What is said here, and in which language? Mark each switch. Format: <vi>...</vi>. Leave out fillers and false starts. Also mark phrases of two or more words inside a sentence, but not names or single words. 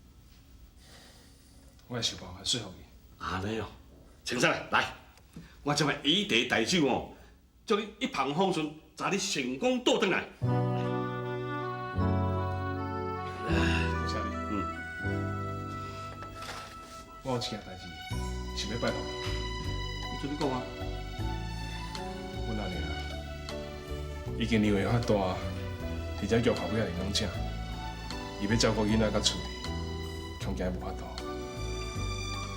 <nan>我会想办法说服伊。安尼哦，青山啊，来，我将来以茶代酒哦，叫你一帆风顺，带你成功倒转来。多谢你。我有一件代志想要拜托你。你做你讲啊？阮阿娘已经年岁较大，而且脚头尾也会拢正，伊要照顾囡仔甲厝里，恐惊无法度。</nan>